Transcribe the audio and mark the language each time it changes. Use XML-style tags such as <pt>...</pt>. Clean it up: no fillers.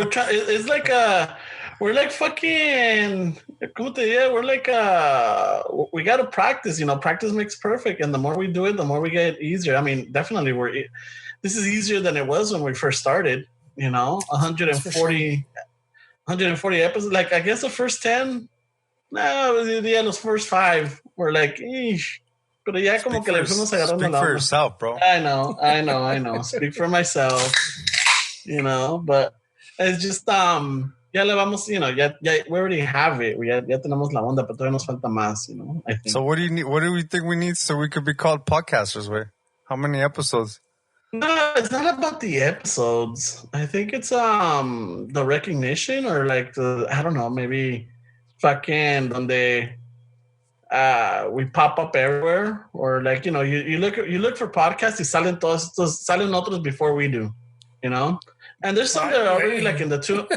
<en>It's like we're like fucking,</en> <es>¿cómo te diría?</es> <en>We're like, we got to practice, practice makes perfect. And the more we do it, the more we get easier. I mean, definitely this is easier than it was when we first started, 140 episodes. Like, I guess the first 10, los first 5 were like, eesh.</en> <es>Pero ya como que le fuimos agarrando la onda.</es> <en>Speak for yourself, bro. I know. Speak for myself, but it's just,</en> <es>ya le vamos,</es> <en>ya we already have it.</en> <es>Ya tenemos la onda, pero todavía nos falta más,</es> <en>I think. So what do you need? What do we think we need so we could be called podcasters, way? How many episodes? No, it's not about the episodes. I think it's the recognition or like I don't know, maybe fucking donde we pop up everywhere, or like you look for podcasts</en> <es>y salen otros</es> <en>before we do, and there's some that are already like in the two.</en>